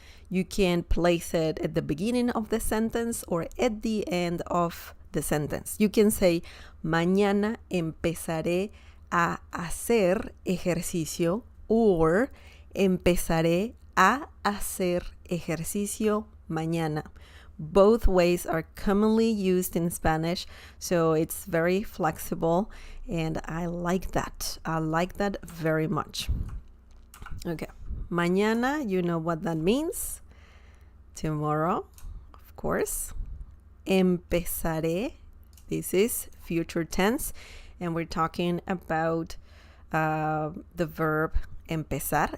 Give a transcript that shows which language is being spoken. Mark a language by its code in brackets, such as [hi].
[en] You can place it at the beginning of the sentence or at the end of the sentence. You can say, [es] mañana empezaré a hacer ejercicio, or empezaré a hacer ejercicio mañana. [en] Both ways are commonly used in Spanish, so it's very flexible, and I like that. I like that very much. Okay, mañana, you know what that means. tomorrow, of course. Empezaré, this is future tense, and we're talking about the verb empezar.